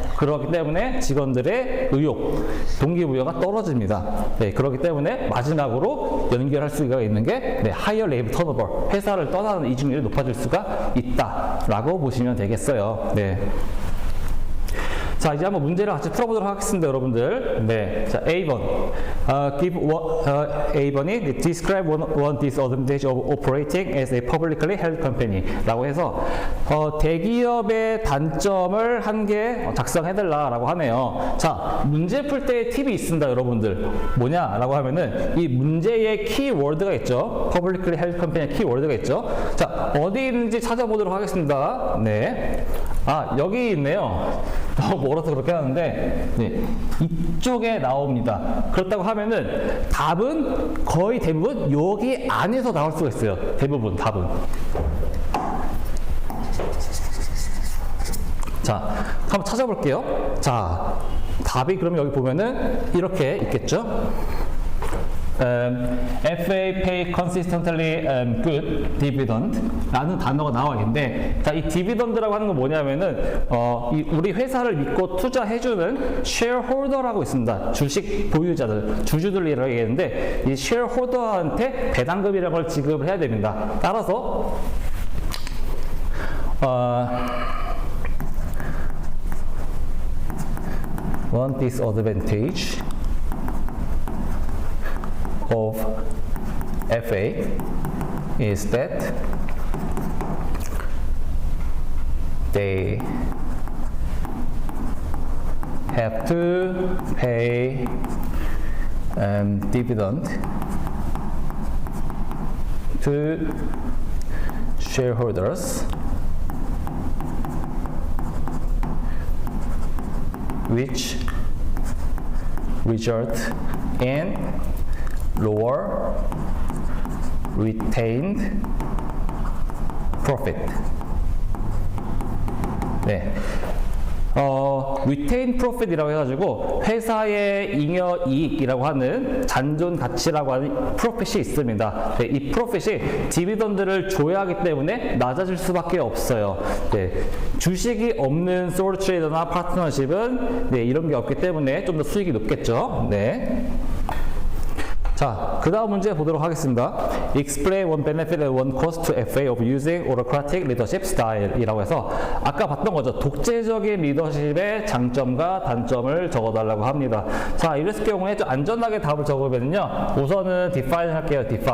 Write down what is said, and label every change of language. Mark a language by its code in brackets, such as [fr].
[ko] 그렇기 때문에 직원들의 의욕, 동기부여가 떨어집니다. 네, 그렇기 때문에 마지막으로 연결할 수가 있는 게 [en] higher labor turnover, [ko] 회사를 떠나는 이직률이 높아질 수가 있다라고 보시면 되겠어요. 네. 자, 이제 한번 문제를 같이 풀어보도록 하겠습니다, 여러분들. 네. 자, A번. A번이 [en] describe one disadvantage of operating as a publicly held company [ko] 라고 해서, 대기업의 단점을 한 개 작성해달라고 하네요. 자, 문제 풀 때 팁이 있습니다, 여러분들. 뭐냐라고 하면은, 이 문제의 키워드가 있죠. [en] publicly held company [ko] 의 키워드가 있죠. 자, 어디 있는지 찾아보도록 하겠습니다. 네. 아, 여기 있네요. 너무 멀어서 그렇게 하는데, 네, 이쪽에 나옵니다. 그렇다고 하면은 답은 거의 대부분 여기 안에서 나올 수가 있어요. 대부분 답은. 자, 한번 찾아볼게요. 자, 답이 그럼 여기 보면은 이렇게 있겠죠? [en] FA pay consistently good dividend [ko] 라는 단어가 나와 있는데, 자, 이 디비던드라고 하는 건 뭐냐면은 우리 회사를 믿고 투자해주는 shareholder라고 있습니다. 주식 보유자들, 주주들이라고 얘기했는데, 이 shareholder한테 배당금이라는 걸 지급을 해야 됩니다. [en] 따라서 one disadvantage of FA is that they have to pay dividend to shareholders, which result in lower retained profit. [ko] 네. retained profit이라고 해가지고 회사의 잉여 이익이라고 하는 잔존 가치라고 하는 프로핏이 있습니다. 네, 이 프로핏이 디비던드를 줘야 하기 때문에 낮아질 수밖에 없어요. 네, 주식이 없는 솔 트레이더나 파트너십은 네, 이런 게 없기 때문에 좀 더 수익이 높겠죠. 네. 자, 그 다음 문제 보도록 하겠습니다. [en] Explain one benefit and one cost to FA of using autocratic leadership style [ko] 이라고 해서 아까 봤던 거죠. 독재적인 리더십의 장점과 단점을 적어달라고 합니다. 자, 이랬을 경우에 좀 안전하게 답을 적으면요. 우선은 define 할게요.